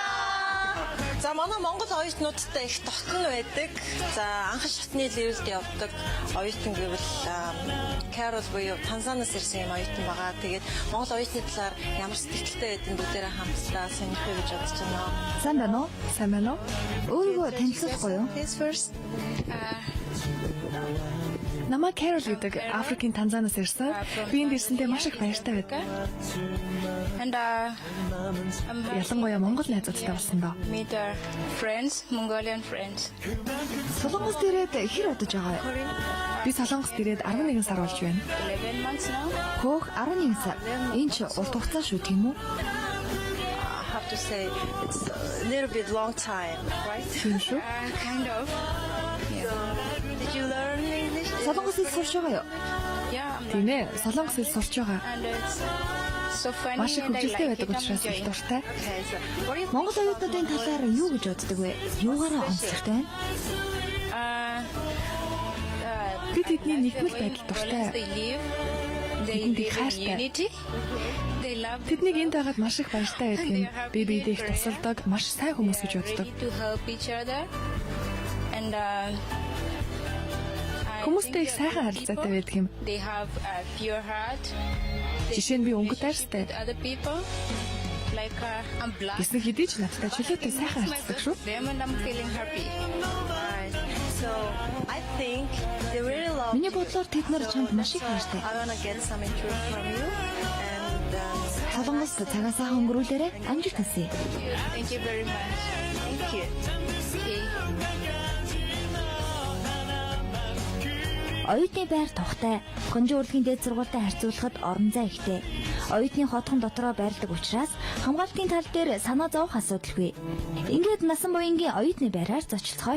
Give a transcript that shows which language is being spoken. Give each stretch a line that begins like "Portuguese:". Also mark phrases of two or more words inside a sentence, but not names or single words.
Mongolian: За манай Монгол оюутнуудтай их тогтно байдаг. За анхан шатны левелд явдаг оюутан гэвэл Carol буюу Танзаниас ирсэн юм оюутан байгаа. Тэгээд Монгол оюутны талаар ямар сэтгэлтэй байдэн бүгдээрээ хамтдаа сонирхох гэж бодож байна. Сайн байна уу? Сайн байна уу? Өөрийгөө танилцуулахгүй юу?
English: This first.
Mongolian: Намайг Carol гэдэг Африкийн Танзаниас ирсэн. Би энд ирсэндээ маш их баяртай байдаг.
English: And
Mongolian: Ялангуяа Монгол найзуудтай болсон доо.
English: meet our friends, Mongolian friends.
Mongolian: Солонгост ирээд хэр удаж байгаа вэ? Би Солонгост ирээд 11 сар болж байна.
English: 11 months now.
Mongolian: Хөөх 11 сар. Энэ ч урт хугацаа шүү тийм үү?
English: I have to say it's a little bit long time, right?
Mongolian: Тийм шүү.
English: Kind of. Did you learn English?
Mongolian: Солонгос хэл сурч байгаа юу?
English: Yeah.
Mongolian: Тийм ээ. Солонгос хэл сурч байгаа.
English: And it's so funny.
Mongolian: Маш их
English: and I
Mongolian: хөвгөлтэй
English: like
Mongolian: байдаг
English: it. I'm
Mongolian: учраас их
English: enjoying it.
Mongolian: дуртай.
English: Okay, so what do you
Mongolian: Монгол оюутнуудын талаар юу гэж боддог вэ? Юугаараа онцлогтой байна? Би тэдний нэгдмэл байдал дуртай.
English: They live. They
Mongolian: Тэдэнд их
English: live in
Mongolian: хайртай.
English: unity. They love.
Mongolian: Тэднийг энд байгаад маш их баяртай байдаг юм. Би биедээ их тусалдаг, маш сайн хүмүүс гэж боддог.
English: Ready to help each other. And
Mongolian: Хүмүүстэй их сайхан харилцаатай байдаг юм.
English: they have a pure heart.
Mongolian: Жишээ нь би өнгөт хайртай.
English: Other people. Like I'm black.
Mongolian: Гэсэн хэдий ч надтай чөлөөтэй сайхан харилцдаг шүү.
English: Them and I'm feeling happy. Right. So I think they really love.
Mongolian: Миний бодлоор тэд нар чамд маш их хайртай.
English: I wanna get some intro from you and
Mongolian: Солонгост цагаа сайхан өнгөрүүлээрэ амжилт хүсье.
English: Thank you very much. thank you. Okay.
Mongolian: Оюутны байр тухтай, Хонжин урлагийн дээд сургуультай харьцуулахад орон зай ихтэй. Оюутны хотхон дотроо байрладаг учраас хамгаалтын тал дээр санаа зовох асуудалгүй. Ингээд насан буянгийн оюутны байраар зочлохой.